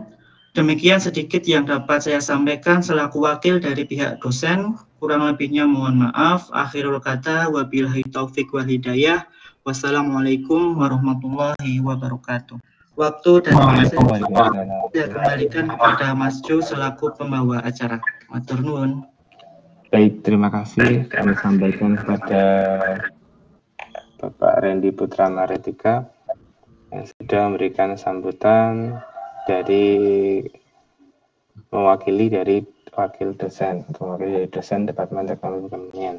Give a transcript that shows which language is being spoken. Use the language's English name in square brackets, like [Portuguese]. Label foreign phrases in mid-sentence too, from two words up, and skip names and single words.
[Indonesian] Demikian sedikit yang dapat saya sampaikan selaku wakil dari pihak dosen. Kurang lebihnya mohon maaf. Akhirul kata, [Arabic] وبالله التوفيق والهداية. والسلام عليكم ورحمة الله وبركاته. [Indonesian] Waktu dan saya kembalikan kepada Mas Jo selaku pembawa acara. [Javanese] Matur nuwun. [Indonesian] Baik, terima kasih kami sampaikan kepada Bapak Randy Putra Maretika yang sudah memberikan sambutan dari mewakili dari wakil dosen atau mewakili dari dosen Departemen Teknologi Kebumian.